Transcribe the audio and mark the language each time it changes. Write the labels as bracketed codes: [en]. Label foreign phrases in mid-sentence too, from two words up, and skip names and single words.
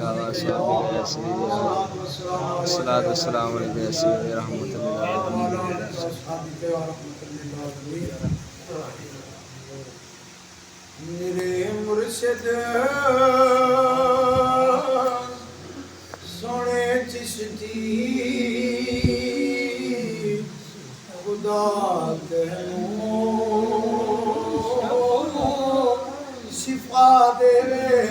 [ar] الصلاة والسلام عليك يا سيدي رحمة للعالمين. [pa] میرے مرشد سوہنے چشتی خدا تینوں شفا دیوے.